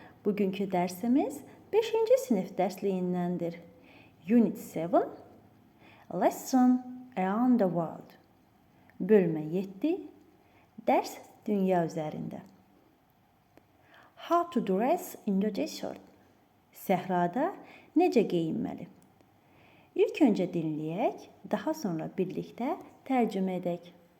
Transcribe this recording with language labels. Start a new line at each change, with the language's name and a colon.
Azerbaijani: Bugünkü dərsimiz 5-ci sinif dərsliyindəndir.
English: Unit 7, Lesson Around the World.
Azerbaijani: Bölmə 7, Dərs dünya üzərində.
English: How to dress in the desert.
Azerbaijani: Səhrada necə geyinməli? İlk öncə dinləyək, daha sonra birlikdə tərcümə edək.